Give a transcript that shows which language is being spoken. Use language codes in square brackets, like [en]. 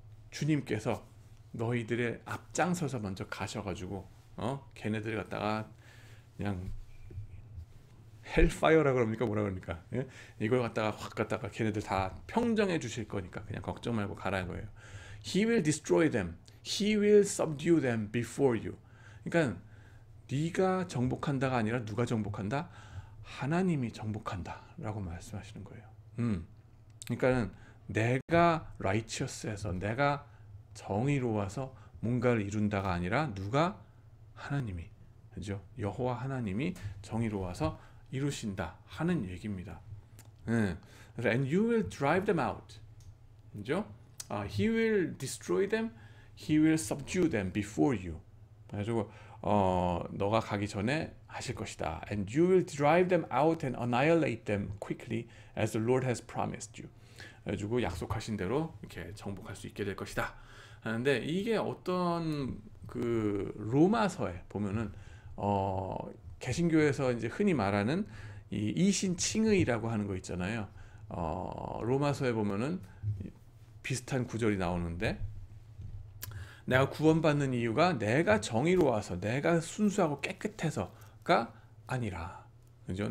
[ko] 주님께서 너희들의 앞장서서 먼저 가셔가지고 걔네들 갖다가 그냥 헬파이어라 그럽니까 뭐라 그럽니까? 예? 이걸 갖다가 확 갖다가 걔네들 다 평정해 주실 거니까 그냥 걱정 말고 가라는 거예요. [en] He will destroy them. He will subdue them before you. [ko] 그러니까 네가 정복한다가 아니라 누가 정복한다? 하나님이 정복한다라고 말씀하시는 거예요. 그러니까는 내가 righteous해서 내가 정의로워서 뭔가를 이룬다가 아니라 누가? 하나님이, 그죠? 여호와 하나님이 정의로워서 이루신다 하는 얘기입니다. [en] And you will drive them out. [ko] 그죠? [en] He will destroy them. He will subdue them before you. [ko] 그래가지고 너가 가기 전에 하실 것이다. [en] And you will drive them out and annihilate them quickly as the Lord has promised you. [ko] 그래가지고 약속하신 대로 이렇게 정복할 수 있게 될 것이다 하는데, 이게 어떤 그 로마서에 보면은 개신교에서 이제 흔히 말하는 이 이신칭의라고 하는 거 있잖아요. 로마서에 보면은 비슷한 구절이 나오는데, 내가 구원받는 이유가 내가 정의로워서 내가 순수하고 깨끗해서가 아니라, 그죠?